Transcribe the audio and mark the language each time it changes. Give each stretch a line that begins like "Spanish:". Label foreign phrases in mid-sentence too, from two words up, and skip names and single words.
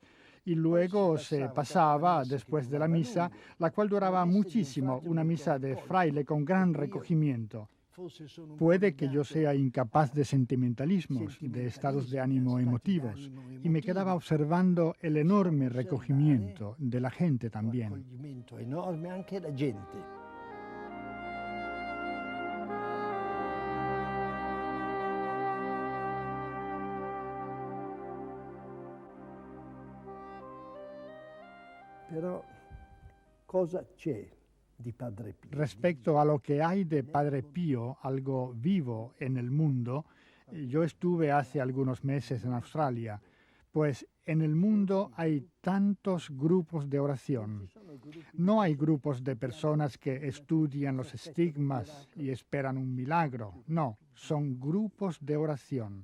Spanish: Y luego se pasaba después de la misa, la cual duraba muchísimo, una misa de fraile con gran recogimiento. Puede que yo sea incapaz de sentimentalismos, de estados de ánimo emotivos, y me quedaba observando el enorme recogimiento de la gente también.
Italian: Enorme anche la gente. Però cosa c'è di Padre Pío?
Spanish: Respecto a lo que hay de Padre Pío, algo vivo en el mundo, yo estuve hace algunos meses en Australia, pues en el mundo hay tantos grupos de oración. No hay grupos de personas que estudian los estigmas y esperan un milagro, no, son grupos de oración.